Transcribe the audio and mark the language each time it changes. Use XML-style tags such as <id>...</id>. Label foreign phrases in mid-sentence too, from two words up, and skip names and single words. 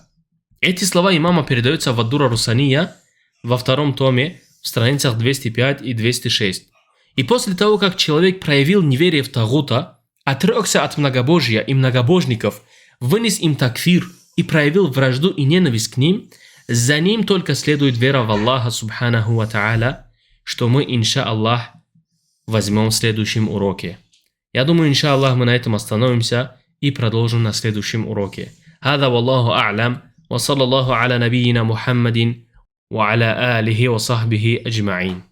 <ru>Эти слова имама передаются в Ад-Дура Руссания во 2 томе, в страницах 205 и 206. И после того, как человек проявил неверие в тагута, отрекся от многобожия и многобожников, вынес им такфир и проявил вражду и ненависть к ним, за ним только следует вера в Аллаха</ru> <ar>سبحانه وتعالى,</ar> <ru>что мы, инша'Аллах, возьмем в следующем уроке. Я думаю, инша'Аллах, мы на этом остановимся и продолжим на следующем уроке.</ru> <ar>هذا والله أعلم وصلى الله على نبينا محمد وعلى آله وصحبه أجمعين.</ar>